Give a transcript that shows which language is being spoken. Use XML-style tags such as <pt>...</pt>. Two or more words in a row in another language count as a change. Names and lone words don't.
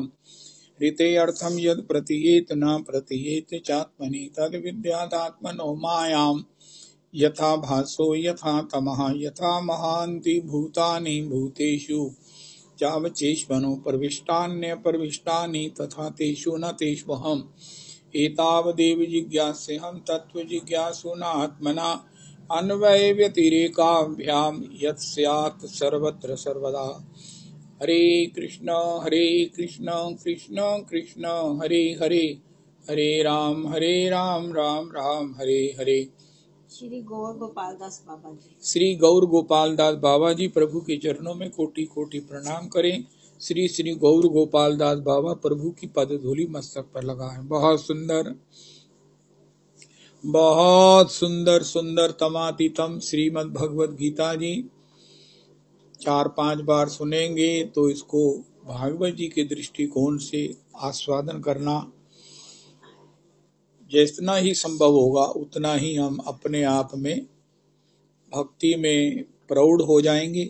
<sa>ऋते अर्थं यद् प्रतीयेत न प्रतीयेत चात्मनि तद्विद्यादात्मनो मायां यथा भासो यथा तमः यथा महान्ति भूतानि भूतेषु चावचेष्वनो प्रविष्टान्यप्रविष्टानि तथा तेषु न तेष्वहम् एतावदेव जिज्ञास्यहं तत्त्वजिज्ञासुना आत्मना अन्वय व्यतिरेकाभ्यां यत् स्यात् सर्वत्र सर्वदा। हरे कृष्ण कृष्ण कृष्ण हरे हरे हरे राम राम राम हरे हरे।</sa> <hi>श्री गौर गोपाल दास बाबा जी। श्री गौर गोपाल दास बाबा जी प्रभु के चरणों में कोटि कोटि प्रणाम करें। श्री श्री गौर गोपाल दास बाबा प्रभु की पद धूलि मस्तक पर लगाएं। बहुत सुंदर, बहुत सुंदर सुंदर तमातीतम श्रीमद् भगवद गीता जी 4-5 बार सुनेंगे तो इसको भागवत जी के दृष्टिकोण से आस्वादन करना जितना ही संभव होगा उतना ही हम अपने आप में भक्ति में प्रौढ़ हो जाएंगे।</hi>